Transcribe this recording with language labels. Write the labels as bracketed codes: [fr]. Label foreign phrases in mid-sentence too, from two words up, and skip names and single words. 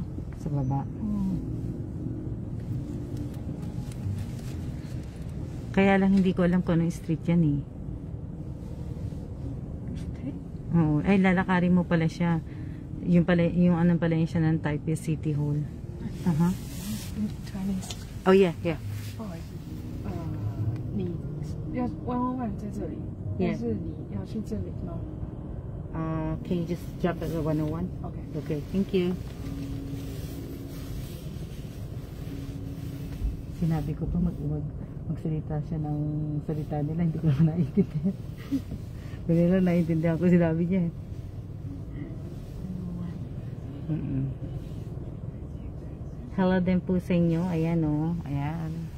[tl] Sa baba. Oo. Kaya lang hindi ko alam kung anong street yan eh. Street? Oo. Ay, lalakarin mo pala siya. Yung anong pala yun siya ng Taipei City Hall. Aha. Chinese. [en] Oh yeah, yeah. [zh] 不好意思，你要111在这里， [en] Yeah. [zh] 但是你要去这里吗 [en] Can you just drop at the 101? ？OK。 Okay, thank you. [tl] Sinabi ko pa magsalita siya ng salita nila, hindi ko naman naiintindihan. Kung nila naiintindihan ko sinabi niya eh. Hello din po sa inyo. Ayan o. Ayan.